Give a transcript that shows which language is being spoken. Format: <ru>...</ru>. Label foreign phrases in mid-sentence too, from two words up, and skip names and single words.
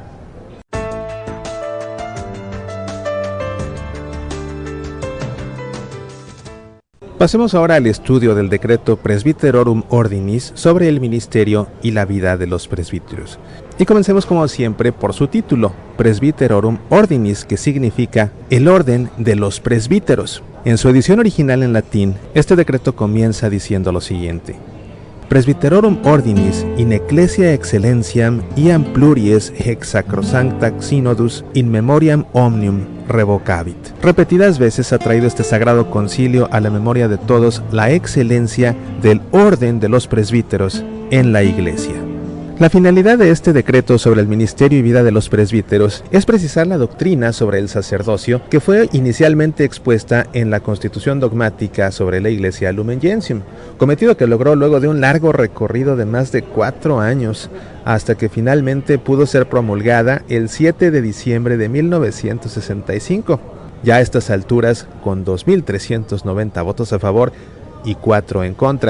<es>Pasemos ahora al estudio del decreto Presbyterorum Ordinis sobre el ministerio y la vida de los presbíteros. Y comencemos como siempre por su título, Presbyterorum Ordinis, que significa el orden de los presbíteros. En su edición original en latín, este decreto comienza diciendo lo siguiente:</es> <la>Presbyterorum Ordinis in Ecclesia Excellentiam iam pluries hex sacrosancta synodus in memoriam omnium revocavit.</la> <es>Repetidas veces ha traído este sagrado concilio a la memoria de todos la excelencia del orden de los presbíteros en la Iglesia. La finalidad de este decreto sobre el ministerio y vida de los presbíteros es precisar la doctrina sobre el sacerdocio que fue inicialmente expuesta en la Constitución Dogmática sobre la Iglesia Lumen Gentium, cometido que logró luego de un largo recorrido de más de 4 años, hasta que finalmente pudo ser promulgada el 7 de diciembre de 1965, ya a estas alturas con 2.390 votos a favor y 4 en contra.</es>